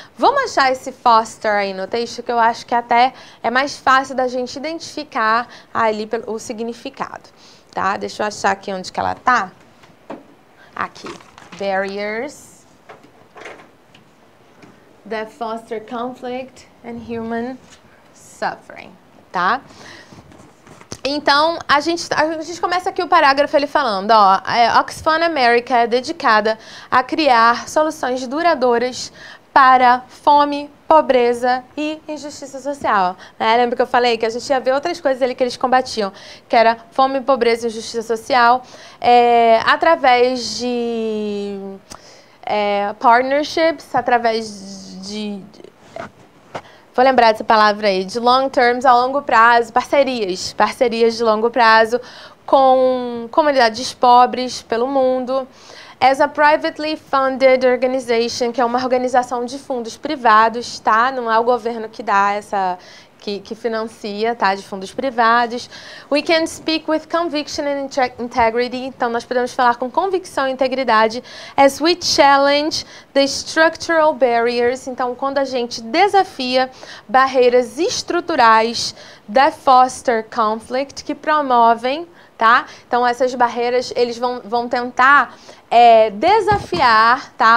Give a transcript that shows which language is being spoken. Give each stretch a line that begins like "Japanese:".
Portuguese: Vamos achar esse foster aí no texto, que eu acho que até é mais fácil da gente identificar ali o significado, tá? Deixa eu achar aqui onde que ela tá.
English: Aqui, barriers that foster conflict and human suffering, tá?
Portuguese: Então, a gente começa aqui o parágrafo ele falando, ó, a Oxfam America é dedicada a criar soluções duradouras para fome, pobreza e injustiça social, né? Lembra que eu falei que a gente ia ver outras coisas ali que eles combatiam, que era fome, pobreza e injustiça social, através de partnerships, através vou lembrar dessa palavra aí, de
English: long terms,
Portuguese: a longo prazo, parcerias de longo prazo com comunidades pobres pelo mundo.
English: As a privately funded organization,
Portuguese: que é uma organização de fundos privados, tá? Não é o governo que dá que financia, tá? De fundos privados.
English: We can speak with conviction and integrity.
Portuguese: Então, nós podemos falar com convicção e integridade.
English: As we challenge the structural barriers.
Portuguese: Então, quando a gente desafia barreiras estruturais
English: that foster conflict,
Portuguese: que promovem, tá? Então, essas barreiras, eles vão tentar desafiar, tá?